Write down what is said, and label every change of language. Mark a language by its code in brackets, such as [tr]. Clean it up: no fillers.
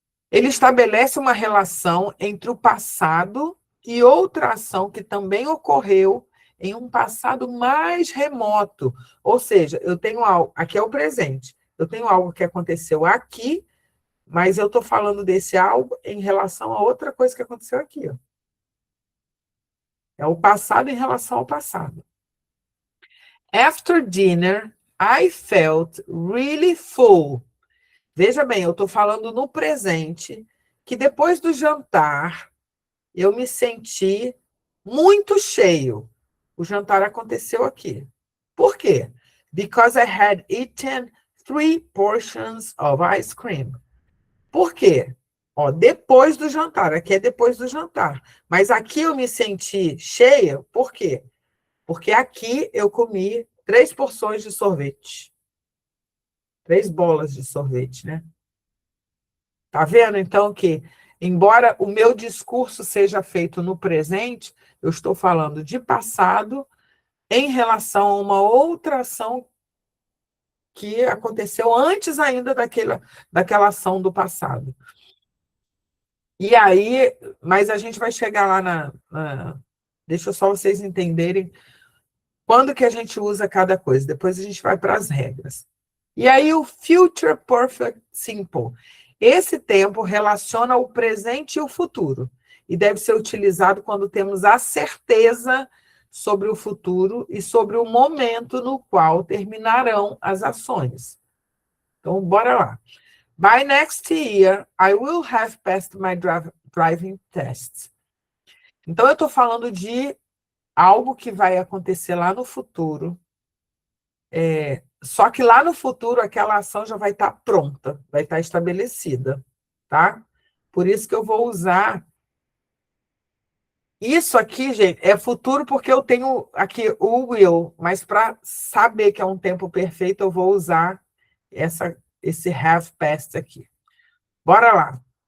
[pt] Ele estabelece uma relação entre o passado e outra ação que também ocorreu em um passado mais remoto. Ou seja, eu tenho algo, aqui é o presente, eu tenho algo que aconteceu aqui, mas eu estou falando desse algo em relação a outra coisa que aconteceu aqui. Ó. É o passado em relação ao passado. [en] After dinner, I felt really full. [pt] Veja bem, eu estou falando no presente, que depois do jantar, eu me senti muito cheio. O jantar aconteceu aqui. Por quê? [en] Because I had eaten 3 portions of ice cream. [pt] Por quê? Ó, depois do jantar, aqui é depois do jantar. Mas aqui eu me senti cheia, por quê? Porque aqui eu comi 3 porções de sorvete. 3 bolas de sorvete, né? Tá vendo, então, que, embora o meu discurso seja feito no presente, eu estou falando de passado em relação a uma outra ação que aconteceu antes ainda daquela ação do passado. E aí, mas a gente vai chegar lá deixa só vocês entenderem quando que a gente usa cada coisa. Depois a gente vai para as regras. E aí, o Future Perfect Simple. Esse tempo relaciona o presente e o futuro, e deve ser utilizado quando temos a certeza sobre o futuro e sobre o momento no qual terminarão as ações. Então, bora lá. [en] By next year, I will have passed my driving test. [pt] Então, eu estou falando de algo que vai acontecer lá no futuro, só que lá no futuro aquela ação já vai estar pronta, vai estar estabelecida, tá? Por isso que eu vou usar isso aqui, gente, é futuro porque eu tenho aqui o will, mas para saber que é um tempo perfeito, eu vou usar esse have passed aqui. Bora lá.